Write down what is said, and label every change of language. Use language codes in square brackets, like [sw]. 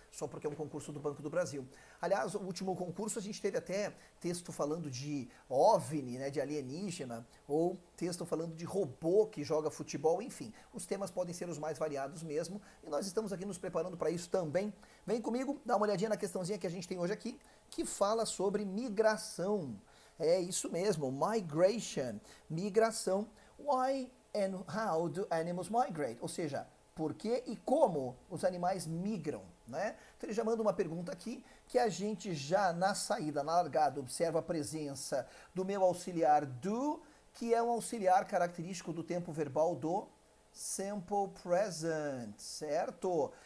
[pt] Só porque é um concurso do Banco do Brasil. Aliás, o último concurso a gente teve até texto falando de OVNI, né, de alienígena, ou texto falando de robô que joga futebol, enfim. Os temas podem ser os mais variados mesmo, e nós estamos aqui nos preparando para isso também. Vem comigo, dá uma olhadinha na questãozinha que a gente tem hoje aqui, que fala sobre migração. É isso mesmo, migration, migração. [en] Why and how do animals migrate? [pt] Ou seja, por que e como os animais migram, né? Então ele já manda uma pergunta aqui que a gente já na saída, na largada, observa a presença do meu auxiliar do, que é um auxiliar característico do tempo verbal do simple present, certo?